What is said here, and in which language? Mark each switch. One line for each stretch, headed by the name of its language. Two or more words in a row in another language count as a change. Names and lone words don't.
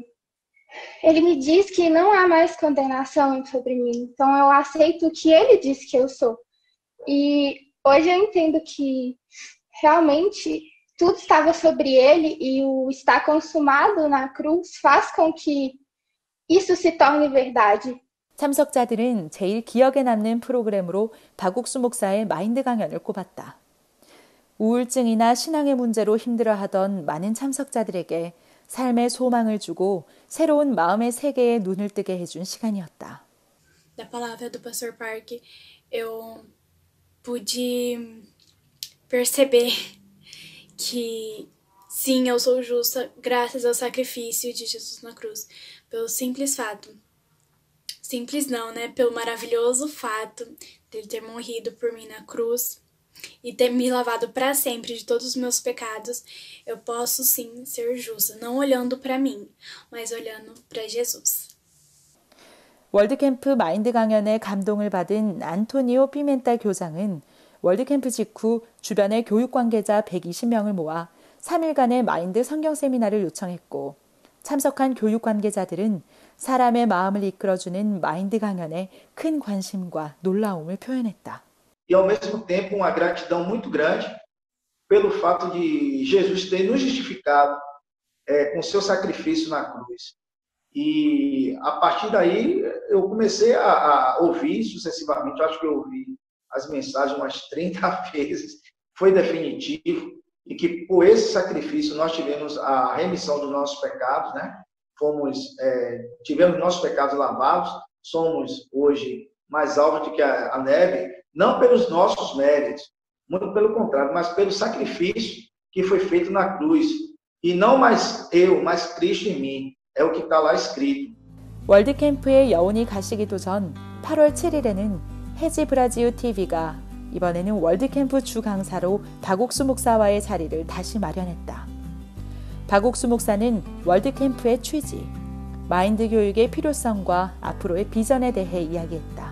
Portuguese: Ele me diz que não há mais condenação sobre mim, então eu aceito o que ele diz que eu sou. E hoje eu entendo que realmente tudo estava sobre ele e o estar consumado na cruz faz com que isso se torne verdade.
Korean: 참석자들은 제일 기억에 남는 프로그램으로 박옥수 목사의 마인드 강연을 꼽았다. 우울증이나 신앙의 문제로 힘들어하던 많은 참석자들에게 삶의 소망을 주고 새로운 마음의 세계에 눈을 뜨게 해준 시간이었다.
Portuguese: Da palavra do Pastor Park, eu pude perceber que sim, eu sou justa graças ao sacrifício de Jesus na cruz, pelo simples fato. Simples não, né? Pelo maravilhoso fato dele ter morrido por mim na cruz e ter me lavado para sempre de todos os meus pecados, eu posso sim ser justa, não olhando para mim, mas olhando para Jesus.
Korean: 월드캠프 마인드 강연에 감동을 받은 안토니오 피멘타 교장은 월드캠프 직후 주변의 교육 관계자 120명을 모아 3일간의 마인드 성경 세미나를 요청했고, 참석한 교육 관계자들은 사람의 마음을 이끌어주는 마인드 강연에 큰 관심과 놀라움을 표현했다.
Portuguese: E ao mesmo tempo uma gratidão muito grande pelo fato de Jesus ter nos justificado com seu sacrifício na cruz. E a partir daí eu comecei a ouvir sucessivamente, eu acho que eu ouvi as mensagens umas 30 vezes, foi definitivo, e que por esse sacrifício nós tivemos a remissão dos nossos pecados, né? Tivemos nossos pecados lavados, somos hoje mais alvos do que a neve, não pelos nossos méritos, muito pelo contrário, mas pelo sacrifício que foi feito na cruz. E não mais eu, mas Cristo em mim, é o que está lá escrito.
Korean: 월드캠프에 여운이 가시기도 전 8월 7일에는 해지 브라지우 TV가 이번에는 월드캠프 주 강사로 박옥수 목사와의 자리를 다시 마련했다. 박옥수 목사는 월드캠프의 취지, 마인드 교육의 필요성과 앞으로의 비전에 대해 이야기했다.